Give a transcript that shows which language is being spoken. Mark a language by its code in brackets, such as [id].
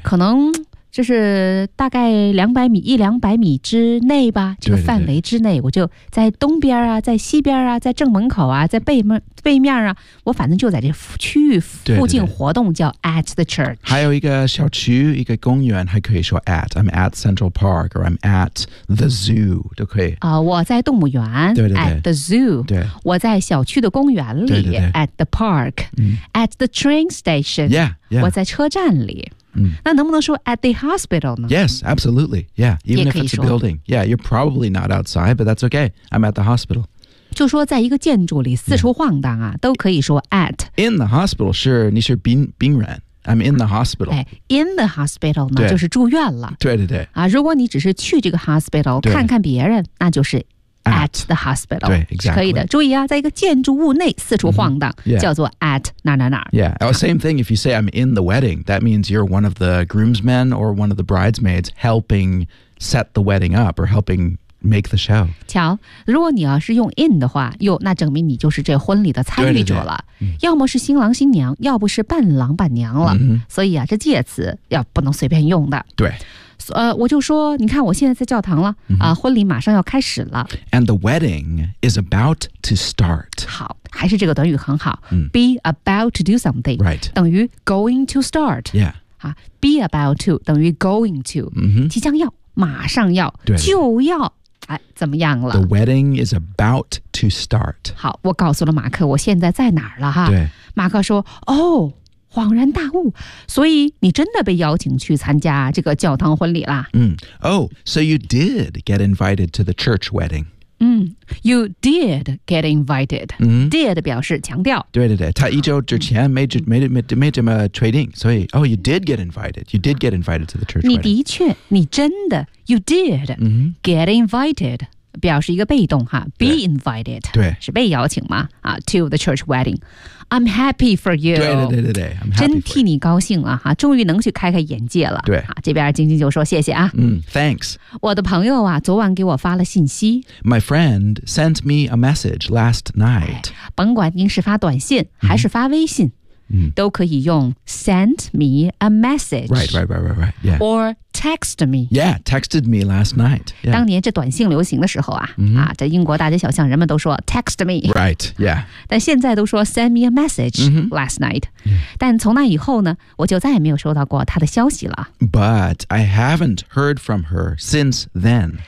[zh] 可能就是大概一两百米之内吧，这个范围之内，对对对我就在东边啊，在西边啊，在正门口啊，在背面啊，我反正就在这区域附近活动，对对对叫 [en] at the church。 [zh] 还有一个小区，一个公园，还可以说 at。 [en] I'm at Central Park or I'm at the zoo [zh] 都可以。我在动物园。对对对。 [en] At the zoo。 [zh] 对。我在小区的公园里。对对对 [en] at the park、嗯。 At the train station。 Yeah, yeah.。 [zh] 我在车站里。嗯、那能不能说 [en] at the hospital [zh] 呢 [en] Yes, absolutely. Yeah, even if it's a building. Yeah, you're probably not outside, but that's okay. I'm at the hospital. [zh] 就说在一个建筑里四处晃荡啊、yeah. 都可以说 at. [en] In the hospital, sure, [zh] 你是病人。 [en] I'm in the hospital. [zh] 哎 , [en] in the hospital [zh] 呢就是住院了。对对对。啊如果你只是去这个 hospital, 看看别人那就是 [en] at the hospital. [zh] 对 exactly. 可以的注意啊在一个建筑物内四处晃荡、 mm-hmm. yeah. 叫做 at 哪哪哪。 [en] Yeah,、oh, same thing if you say I'm in the wedding, that means you're one of the groomsmen or one of the bridesmaids helping set the wedding up or helping... Make the show. [zh] 瞧，如果你要是用 in 的话，哟，那证明你就是这婚礼的参与者了。对对对要么是新郎新娘，要不是伴郎伴娘了。嗯、所以啊，这介词要不能随便用的。对。我就说，你看我现在在教堂了、嗯、啊，婚礼马上要开始了。 [en] And the wedding is about to start. [zh] 好，还是这个短语很好。嗯、 [en] Be about to do something. Right. [zh] 等于 [en] going to start. Yeah. 啊 ，be about to [zh] 等于 [en] going to.、嗯、 [zh] 即将要，马上要，对对就要。哎，怎么样了 [en] ？The wedding is about to start. [zh] 好，我告诉了马克，我现在在哪儿了哈？对，马克说：“哦，恍然大悟，所以你真的被邀请去参加这个教堂婚礼啦？” [en] 嗯 ，Oh, so you did get invited to the church wedding. 嗯 ，You did get invited.、嗯、 [zh] did 表示强调。对对对，他一周之前没这么确定，所以 [en] Oh, you did get invited. You did get invited to the church wedding. [zh] 你的确，你真的。 [en] You did、 mm-hmm. get invited, [zh] 表示一个被动哈 [en] be invited, [zh] 对是被邀请吗、 [en] to the church wedding. I'm happy for you. [zh] 对对对对对 [en] I'm happy for you. [zh] 真替你高兴了哈，终于能去开开眼界了。对，啊，这边晶晶就说谢谢啊。 [en] Thanks. [zh] 我的朋友啊，昨晚给我发了信息。 [en] My friend sent me a message last night. [zh] 甭管您是发短信还是发微信。都可以用 [en] send me a message. Right. Yeah. Or text me. Yeah, texted me last night. Yeah. [zh] 当年这短信流行的时候啊，啊，在英国大街小巷，人们都说 [en] text me. Right. Yeah. [zh] 但现在都说 [en] send me a message last night. Yeah. [zh] 但从那以后呢，我就再也没有收到过她的消息了。 [en] But I haven't heard from her since then.